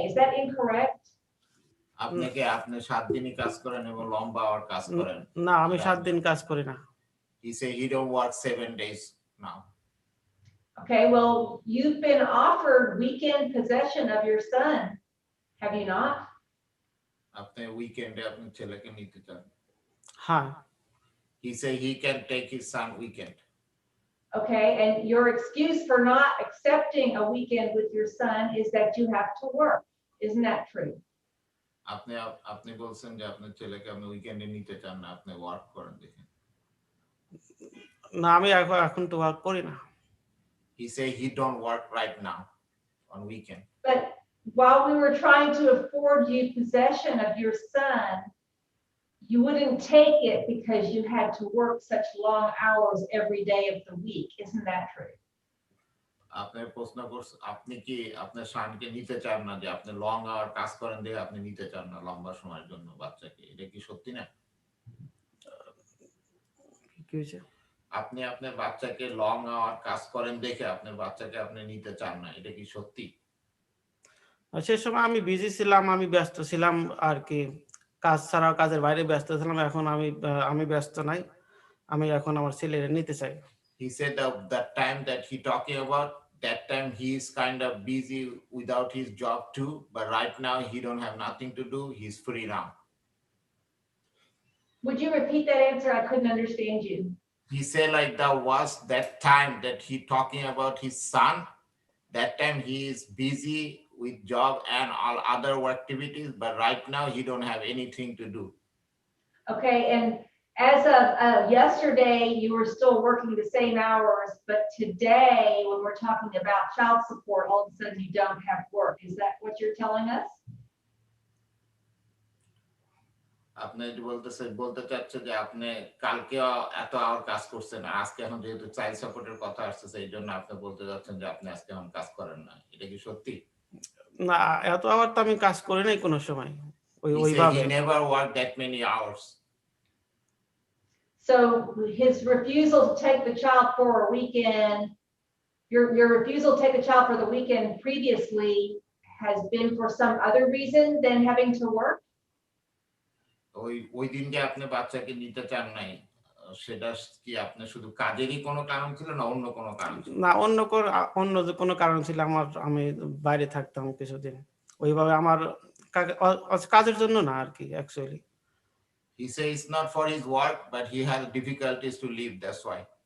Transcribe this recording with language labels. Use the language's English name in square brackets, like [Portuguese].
[English] Is that incorrect? [Bangla] আপনাকে আপনি 7 দিনই কাজ করেন এবং লম্বা hour কাজ করেন। না আমি 7 দিন কাজ করি না। [English] He say he don't work 7 days now. Okay, well, you've been offered weekend possession of your son, have you not? [Bangla] আপনি উইকেন্ডে আপনার ছেলেকে নিতে চান। হ্যাঁ [English] He say he can take his son weekend. Okay, and your excuse for not accepting a weekend with your son is that you have to work. Isn't that true? [Bangla] আপনি বলছেন যে আপনার ছেলেকে আপনি উইকেন্ডে নিতে চান না, আপনি ওয়ার্ক করেন দেখেন। না আমি এখন তো ওয়ার্ক করি না। [English] He say he don't work right now on weekend. But while we were trying to afford you possession of your son, you wouldn't take it because you had to work such long hours every day of the week. Isn't that true? [Bangla] আপনার প্রশ্ন করছে আপনি কি আপনার সন্তানকে নিতে চান না, যে আপনি লং আওয়ার কাজ করেন দেখে আপনি নিতে চান না লম্বা সময়ের জন্য বাচ্চাকে, এটা কি সত্যি না? কি হয়েছে? আপনি আপনার বাচ্চাকে লং আওয়ার কাজ করেন দেখে আপনার বাচ্চাকে আপনি নিতে চান না, এটা কি সত্যি? সে সময় আমি বিজি ছিলাম, আমি ব্যস্ত ছিলাম আর কি, কাজ ছাড়াও কাজের বাইরে ব্যস্ত ছিলাম। এখন আমি ব্যস্ত নাই, আমি এখন আমার ছেলেরে নিতে চাই। [English] He said that time that he talking about, that time he is kind of busy without his job too, but right now he don't have nothing to do, he's free now. Would you repeat that answer? I couldn't understand you. He said like that was that time that he talking about his son, that time he is busy with job and all other activities, but right now he don't have anything to do. Okay, and as of yesterday, you were still working the same hours, but today, when we're talking about child support, all of a sudden you don't have work. Is that what you're telling us? [Bangla] আপনি বলতে চাচ্ছে যে আপনি কালকে এত hour কাজ করছেন, আজকে এখন যেহেতু চাইল্ড সাপোর্টের কথা আসছে এই জন্য আপনি বলতে যাচ্ছেন যে আপনি আজকে এখন কাজ করেন না, এটা কি সত্যি? না এত আবার তো আমি কাজ করি নাই কোনো সময় [English] He said he never worked that many hours. So his refusal to take the child for a weekend, your refusal to take the child for the weekend previously has been for some other reason than having to work? [Bangla] ওই দিনকে আপনি বাচ্চাকে নিতে চান নাই, সেটা কি আপনি শুধু কাজেরই কোনো কারণ ছিল না অন্য কোনো কারণ ছিল? না অন্য যে কোনো কারণ ছিল, আমি বাইরে থাকতাম কিছুদিন, ওইভাবে আমার কাজের জন্য না আর কি actually. [English] He says it's not for his work, but he has difficulties to live, that's why.